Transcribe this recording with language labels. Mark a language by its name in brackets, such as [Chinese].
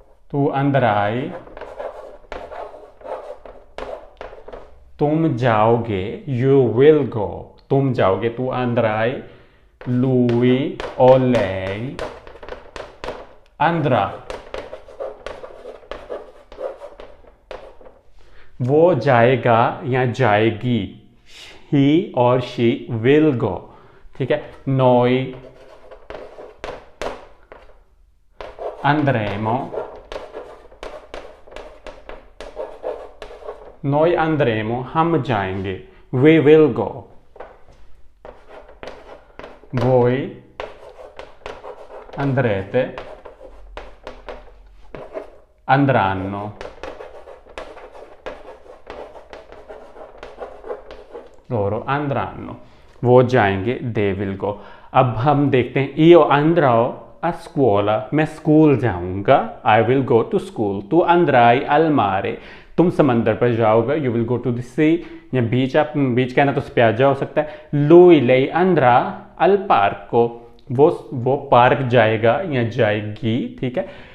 [Hindi] तू [Italian] andrai, [Hindi] तुम जाओगे, [English] you will go, [Hindi] तुम जाओगे। तू andrai, [Italian] lui o lei andrà, [Hindi] वो जाएगा या जाएगी। he और [English] she will go, [Hindi] ठीक है। [Italian] noi andremo, noi andremo, [Hindi] हम जाएंगे, [English] we will go, [Italian] voi andrete, andranno, loro andranno, [Hindi] वो जाएंगे, [English] they will go। [Hindi] अब हम देखते हैं [Italian] io andrò a scuola, [Hindi] मैं स्कूल जाऊंगा, [English] I will go to school, [Italian] tu andrai al mare, [Hindi] तुम समंदर पर जाओगे, [English] you will go to the sea, [Hindi] या बीच, आप बीच कहना तो स्पियाजा हो सकता है। [Italian] lui lei andrà al parco, [Hindi] वो पार्क जाएगा या जाएगी, ठीक है।